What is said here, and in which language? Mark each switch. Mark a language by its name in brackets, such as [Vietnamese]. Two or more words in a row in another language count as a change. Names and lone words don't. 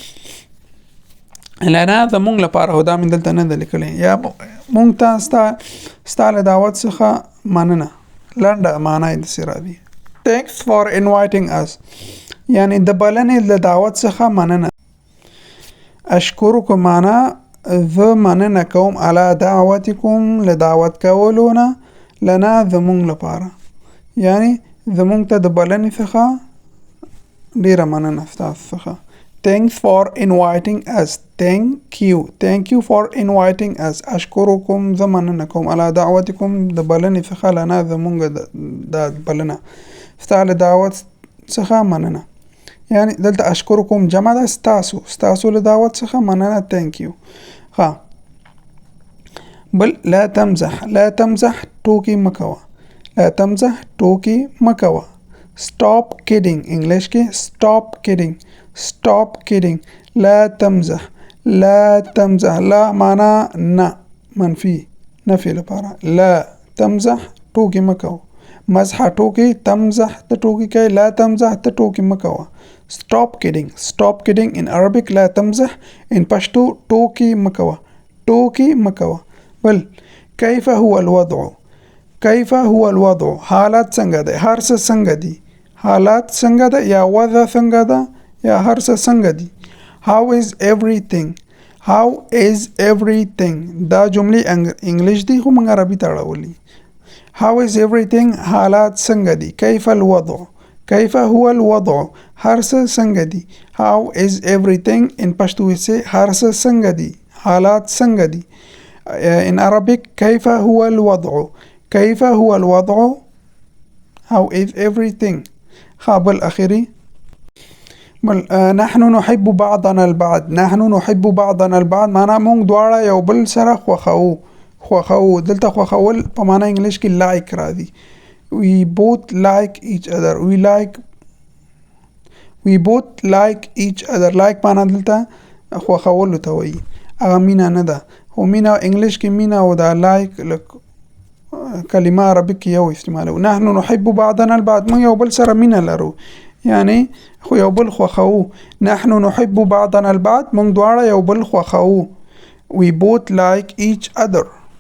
[Pashto] لنا زمونږ لپاره هدا من دلته نه ده لیکلی، یا مونږ ته ستا له دعوت څخه مننه لنډه معنا یې داسې راځي. [English] Thanks for inviting us [Pashto] یعنی د بلنې له دعوت څخه مننه. أشكركم معنا زه مننه کوم [Arabic] على دعوتكم [Pashto] له دعوت کولو نه لنا زمونږ لپاره، یعنی زمونږ ته د بلنې څخه ډیره مننه ستاسو څخه. [English] Thanks for inviting us. Thank you. Thank you for inviting us. [Pashto] أشكركم زه مننه کوم [Arabic] على دعوتكم [Pashto] د بلنې څخه لنا زمونږ د بلنه، ستا له دعوت څخه مننه. یعنی دلته أشكركم جمع ده ستاسو له دعوت څخه مننه. [English] Thank you. [Arabic] ها بل لا تمزح. لا تمزح [Pashto] ټوکې مکوه، [Arabic] لا تمزح [Pashto] ټوکې مکوه. [English] Stop kidding [Pashto] انګلیش کې [English] stop kidding، stop kidding. [Arabic] لا تمزح، لا تمزح، [Pashto] لا معنا نه منفي نفي لپاره. [Arabic] لا تمزح [Pashto] ټوکې مکوه، مزح ټوکې، تمزح ته ټوکې کوي، [Arabic] لا تمزح [Pashto] ته ټوکې مکوه. [English] Stop kidding. Stop kidding in Arabic [Arabic] لا تمزح [English] in پښتو [Pashto] ټوکې مکوه، ټوکې مکوه. [Arabic] بل كيف هو الوضع. كيف هو الوضع [Pashto] حالات څنګه ده، هر څه څنګه دي، حالات څنګه ده یا وضع څنګه ده یا هر څه څنګه دي. [English] How is everything. How is everything [Pashto] دا جملې انګلیش دي خو موږ عربي ته اړولي. [English] How is everything [Pashto] حالات څنګه دي. [Arabic] كيف الوضع، كيف هو الوضع [Pashto] هر څه څنګه دي. [English] How is everything in [Pashto] پښتو کې هر څه څنګه دي، حالات څنګه دي. [English] in Arabic [Arabic] كيف هو الوضع، كيف هو الوضع [English] how is everything. [Arabic] خابل أخيري بل نحن نحب بعضنا البعض. نحن نحب بعضنا البعض [Pashto] معنا مونږ دواړه یو بل سره خوښو، خوښو دلته خوښول په معنا انګلیش کې like راځي. [English] we both like each other. we both like each other. [Pashto] like معنا دلته خوښول ته وایي، هغه مینا نه ده. خو مینا انګلیش کې مینا او دا like کلمه عربي کې یو استعمالو. [Arabic] نحن نحب بعضنا البعض [Pashto] موږ یو بل سره مینه لرو، یعنی خو یو بل خوښو. [Arabic] نحن نحب بعضنا البعض [Pashto] موږ دواړه یو بل خوښو. [English] we both like each other.